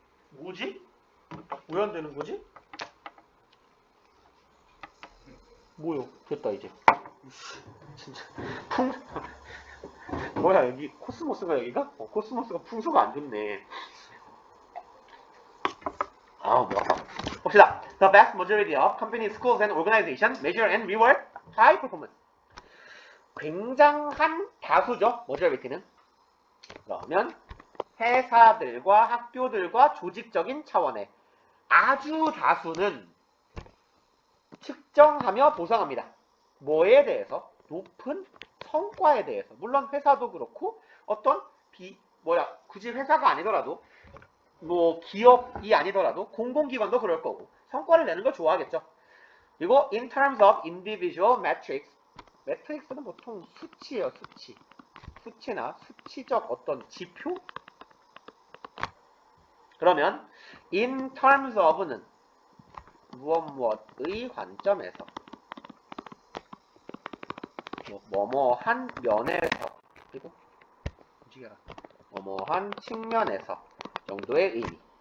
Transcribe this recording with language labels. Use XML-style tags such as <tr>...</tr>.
<ko>뭐지? 왜 안 되는 거지? 뭐요? 됐다 이제. 진짜 풍 뭐야 여기 코스모스가 여기가? 코스모스가 풍수가 안 좋네. 뭐야. 봅시다.</ko> <en>The vast majority of companies, schools, and organizations measure and reward high performance.</en> <ko>굉장한 다수죠. majority는. 그러면 회사들과 학교들과 조직적인 차원의 아주 다수는 측정하며 보상합니다. 뭐에 대해서? 높은 성과에 대해서. 물론 회사도 그렇고 어떤 굳이 회사가 아니더라도 뭐 기업이 아니더라도 공공기관도 그럴 거고 성과를 내는 걸 좋아하겠죠. 그리고</ko> <en>in terms of individual metrics,</en> <ko>매트릭스는 보통 수치예요. 수치나 수치적 어떤 지표? 그러면</ko> <en>in terms of</en> <ko>는 무엇의 관점에서 뭐뭐한 면에서 그리고 움직여라 뭐뭐한 측면에서 정도의 의미.</ko>